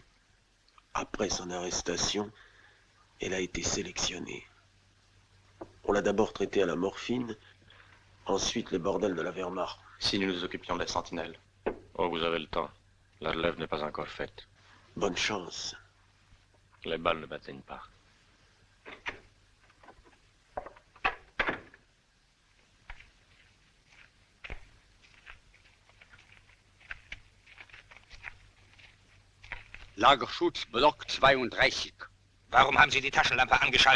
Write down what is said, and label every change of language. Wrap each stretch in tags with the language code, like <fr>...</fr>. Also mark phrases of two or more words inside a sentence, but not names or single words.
<fr>Après son arrestation, elle a été sélectionnée. On l'a d'abord traitée à la morphine, ensuite le bordel de la Wehrmacht. Si nous nous occupions de la sentinelle. Oh, vous avez le temps. La relève n'est pas encore faite. Bonne chance. Les balles ne m'atteignent pas.</fr> <de>Lagerschutz, Block 32. Warum haben Sie die Taschenlampe angeschaltet?</de>